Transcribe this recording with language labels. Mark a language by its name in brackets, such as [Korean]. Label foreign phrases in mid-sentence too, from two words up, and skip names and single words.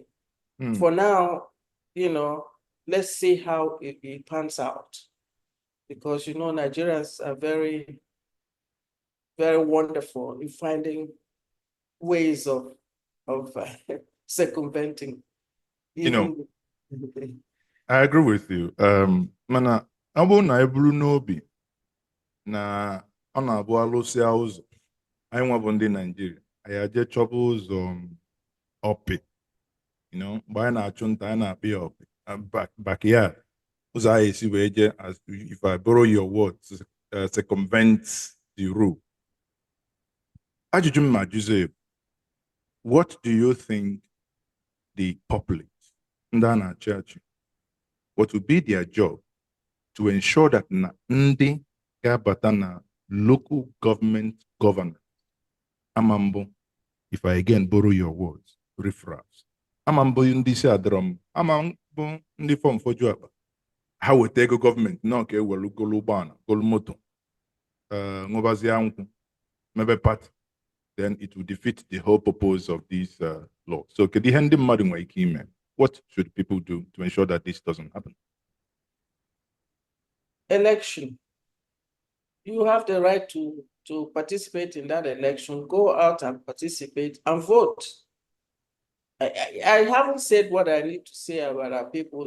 [English] For now, you know, let's see how it pans out. Because, you know, Nigerians are very, very wonderful in finding ways of circumventing. You know, I agree with you. [Igbo] Mana, abo na eburu n'obi na ọ na-abụ alụsịa ụzọ. Anyị nwa bụ ndị Nigeria. Anyị aje chọba ụzọ ọpị. [English] You know, [Igbo] mgbe anyị na-achụ nta, anyị na-akpị ya ọpị. Backyard. Ụzọ anyị esi wee je, [English] as if I borrow your words, circumvent the rule. [Igbo] Ajụjụ m ma Joseph, [English] what do you think the populace, [Igbo] ndị a na-achị achị, [English] what will be their job to ensure that [Igbo] na ndị ga-abata na [English] local government governance, [Igbo] amambo, [English] if I again borrow your words, riffraffs, [Igbo] amambo ndị si adọrọ, amambo ndị fọm foju akpa, ha weta ego gọọmenti na ọka ewelu golu ụgbọala, golu moto, ṅụbazie nkwụ, mebe party, [English] then it will defeat the whole purpose of this law. [Igbo] So kedu ihe ndị mmadụ nwere ike ime? [English] What should people do to ensure that this doesn't happen? Election. You have the right to participate in that election. Go out and participate and vote. I haven't said what I need to say about our people.